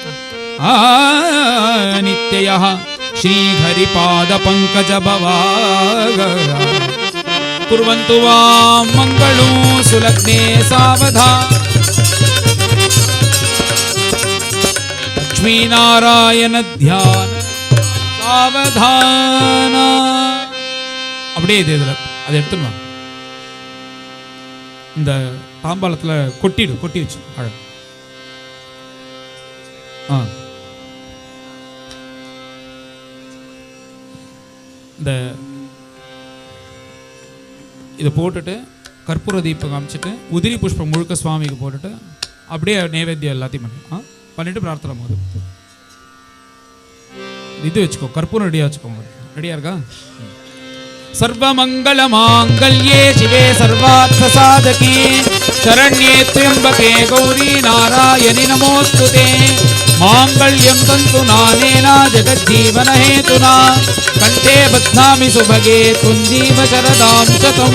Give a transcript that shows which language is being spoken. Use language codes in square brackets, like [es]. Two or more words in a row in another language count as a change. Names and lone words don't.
[sa] नित्ययः श्रीहरिपाद पंकज भवाः कुर्वन्तु वां मंगलो सुलग्ने सावधान लक्ष्मी नारायण ध्यान सावधान [ta] அப்படியே இதுல அதை எடுத்துடலாம். இந்த தாம்பாளத்துல கொட்டி வச்சு இந்த இதை போட்டுட்டு கற்பூர தீபம் காமிச்சிட்டு உதிரி புஷ்பம் முழுக்க சுவாமிக்கு போட்டுட்டு அப்படியே நைவேத்தியம் எல்லாத்தையும் பண்ணிட்டு பிரார்த்தனை போது இது வச்சுக்கோ, கற்பூரம் ரெடியா வச்சுக்கோங்க. ரெடியா இருக்கா? [sa] सर्वमंगल मांगल्ये शिवे सर्वार्थ साधके शरण्ये त्र्यंबके गौरी नारायणि नमोस्तुते मांगल्यं तन्तु नानेना जगज्जीवन हेतुना कंठे बध्नामि सुभगे तुंजीव शरदां शतम्